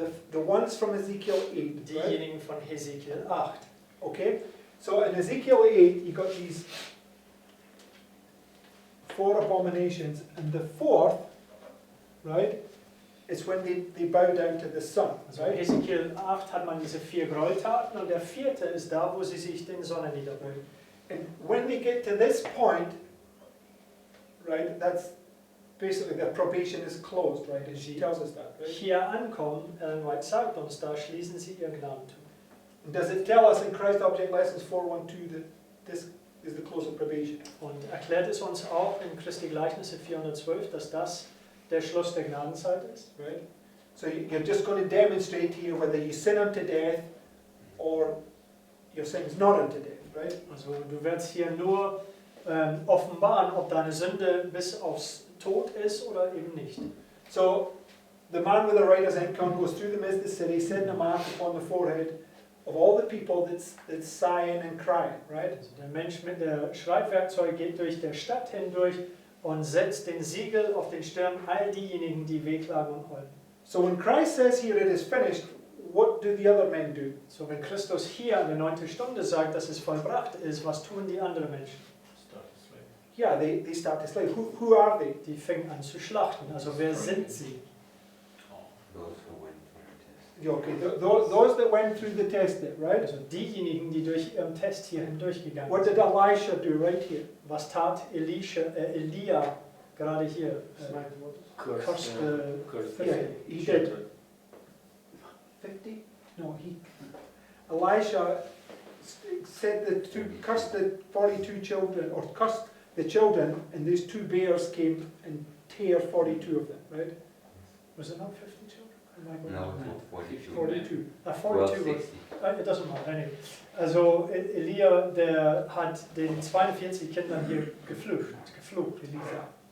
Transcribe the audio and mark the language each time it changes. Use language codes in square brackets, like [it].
[en] The ones from Ezekiel 8, right? [de] Diejenigen von Hesekiel 8. [en] Okay? So in Ezekiel 8, you got these 4 abominations, and the 4th, right, is when they bow down to the sun, [de] Also [en] right? [de] in Hesekiel 8 hat man diese 4 Gräueltaten und der 4. ist da, wo sie sich den Sonne niederbeugen. [en] And when they get to this point, right, that's basically their probation is closed, right? And she tells us that, right? [de] Hier ankommen, Ellen White sagt uns, da schließen sie ihr Gnadentum. [en] And does it tell us in Christ Object Lessons 412 that this is the close of probation? [de] Und erklärt es uns auch in Christi Gleichnisse 412, dass das der Schluss der Gnadenzeit ist? [en] Right? So you're just going to demonstrate here whether you sin unto death or your sin is not unto death, right? [de] Also du wirst hier nur offenbaren, ob deine Sünde bis aufs Tod ist oder eben nicht. [en] So the man with the writer's inkhorn goes through the midst of the city, setting a mark upon the forehead of all the people that's sighing and crying, right? [de] Also der Mensch mit der Schreibwerkzeug geht durch der Stadt hindurch und setzt den Siegel auf den Stirn all diejenigen, die wehklagen und heulen. [en] So when Christ says here it is finished, what do the other men do? [de] So wenn Christus hier an der 9. Stunde sagt, dass es vollbracht ist, was tun die anderen Menschen? [en] Yeah, they start to slay. Who are they? [de] Die fingen an zu schlachten. Also wer sind sie? [en] Those who went for the test. Yeah, okay, those that went through the test, right? [de] Also diejenigen, die durch ihren Test hier hindurchgegangen [en] What [de] sind. [en] did Elisha do right here? [de] Was tat Elia gerade hier? Koste [en] Yeah, he did 50? No, Elisha said that to cursed the 42 children, or cursed the children, and these 2 bears came and tear 42 of them, right? Was it not 50 children? Am I going No, wrong? not 42. 42. 42 was, 60. it doesn't matter, anyway. [de] Also Elia, der hat den 42 Kindern hier geflucht, Elisa.